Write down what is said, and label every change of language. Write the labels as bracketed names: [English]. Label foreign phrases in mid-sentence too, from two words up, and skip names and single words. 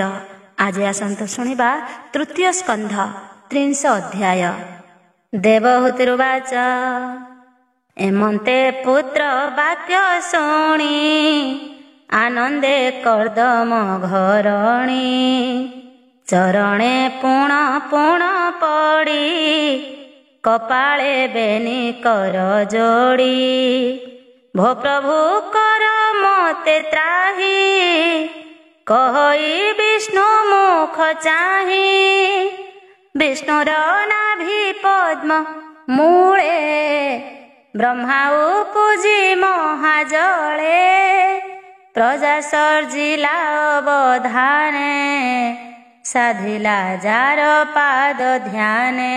[Odia] ଆଜ ଆସନ୍ତ ଶୁଣିବା ତୃତୀୟ ସ୍କନ୍ଧ 30 ଅଧ୍ୟାୟ। ଦେବହୂତିରୁବାଚ ଏମନ୍ତେ ପୁତ୍ର ବାକ୍ୟ ଶୁଣି ଆନନ୍ଦେ କର୍ଦ୍ଦମ ଘରଣୀ। ଚରଣେ ପୁଣ ପୁଣ ପଡ଼ି କପାଳେ ବେନି କର ଯୋଡ଼ି। ଭୋ ପ୍ରଭୁ କର ମତେ ତ୍ରାହି କହି ବିଷ୍ଣୁ ମୁଖ ଚାହିଁ। ବିଷ୍ଣୁର ନାଭି ପଦ୍ମ ମୂଳେ ବ୍ରହ୍ମା ଉପୁଜି ମହାଜଳେ। ପ୍ରଜା ସର୍ଜିଲା ଅବଧାନେ ସାଧିଲା ଯାର ପାଦ ଧ୍ୟାନେ।